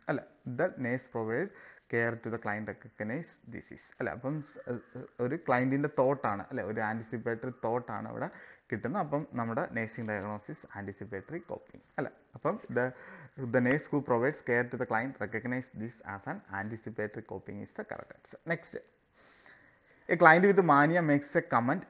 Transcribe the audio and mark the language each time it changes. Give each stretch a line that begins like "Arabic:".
English: അല്ല, the nurse provide care to the client recognize disease.
Malayalam: അല്ല, അപ്പം ഒരു ക്ലയൻറ്റിൻ്റെ തോട്ടാണ് അല്ലെ, ഒരു ആൻറ്റിസിപ്പേറ്ററി തോട്ടാണ് ഇവിടെ കിട്ടുന്നത്. അപ്പം നമ്മുടെ നേഴ്സിംഗ് ഡയഗ്നോസിസ് ആൻറ്റിസിപ്പേറ്ററി കോപ്പിംഗ് അല്ല.
English: അപ്പം the nurse who provides care to the client recognize this as an anticipatory coping is the correct answer. Next, a client with mania makes a comment.